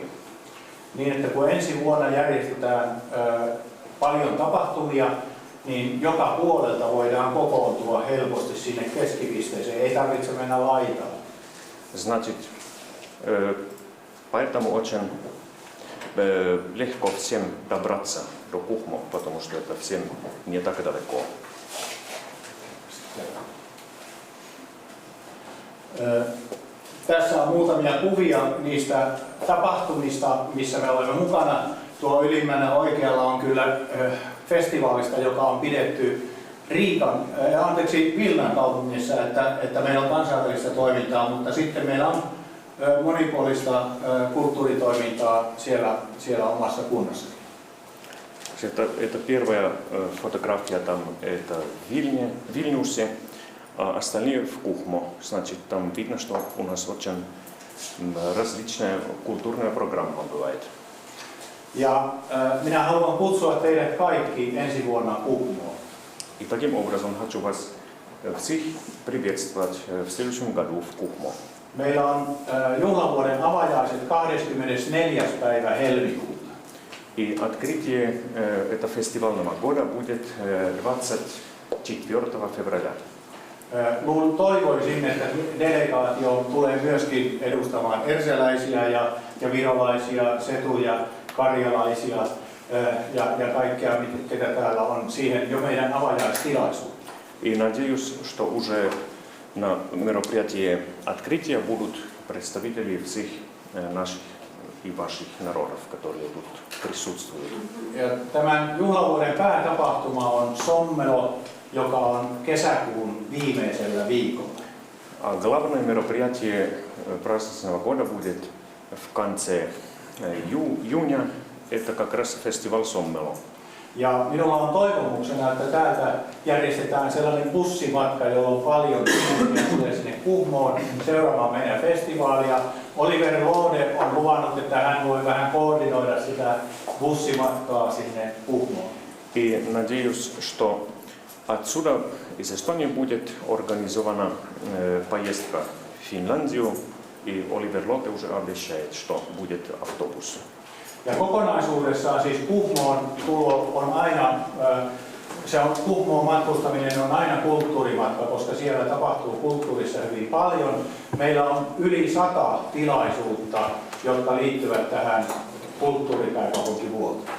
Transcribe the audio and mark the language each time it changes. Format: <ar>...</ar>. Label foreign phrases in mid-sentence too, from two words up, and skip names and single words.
<fi>Niin, että kun ensi vuonna järjestetään paljon tapahtumia, niin joka puolelta voidaan kokoontua helposti sinne keskipisteeseen, ei tarvitse mennä laitalle.</fi> <ru>Значит, поэтому очень легко всем добраться до Кухмо, потому что это всем не так далеко.</ru> <fi>Tässä on muutamia kuvia niistä tapahtumista, missä me olemme mukana. Tuo ylimmänä oikealla on kyllä festivaalista, joka on pidetty Vilnan kaupungissa, että meillä on kansainvälistä toimintaa, mutta sitten meillä on monipuolista kulttuuritoimintaa siellä omassa kunnassa.</fi> <ru>Это первая фотография там, это в Вильнюсе, а остальные в Кухмо. Значит, там видно, что у нас очень различная культурная программа бывает.</ru> <fi>Ja minä haluan kutsua teidät kaikki ensi vuonna Kuhmoon.</fi> <ru>И таким образом хочу вас всех приветствовать в следующем году в Кухмо.</ru> <fi>Meillä on juhlavuoden avajaiset 24. päivä helmikuuta.</fi> <ru>И открытие этого фестивального года будет 24 февраля.</ru> <fi>Toivoisin, että delegaatio tulee myöskin edustamaan erseläisiä ja virolaisia, setuja, karjalaisia ja kaikkea, ketä täällä on siihen jo meidän avajaistilaisuuteen.</fi> <ru>И надеюсь, что уже на мероприятии открытия будут представители всех наших и ваших народов, которые тут присутствуют.</ru> <fi>Ja tämän juhlavuoden päätapahtuma on Sommelo, joka on kesäkuun viimeisellä viikolla.</fi> <ru>А главное мероприятие праздничного года будет в конце июня. Это как раз фестиваль Sommelo.</ru> <fi>Ja minulla on toivomuksena, että täältä järjestetään sellainen bussimatka, jolla on paljon ihmisiä tulee sinne Kuhmoon seuraamaan meidän festivaalia. Oliver Lode on luvannut, että hän voi vähän koordinoida sitä bussimatkaa sinne Kuhmoon.</fi> <ru>И надеюсь, что отсюда из Эстонии будет организована поездка в Финляндию. И Оливер Лоте уже обещает, что будет автобус.</ru> <fi>Ja kokonaisuudessaan siis Kuhmoon tulo on aina, Kuhmoon matkustaminen on aina kulttuurimatka, koska siellä tapahtuu kulttuurissa hyvin paljon. Meillä on yli 100 tilaisuutta, jotka liittyvät tähän kulttuuripääkaupunkivuoteen.</fi>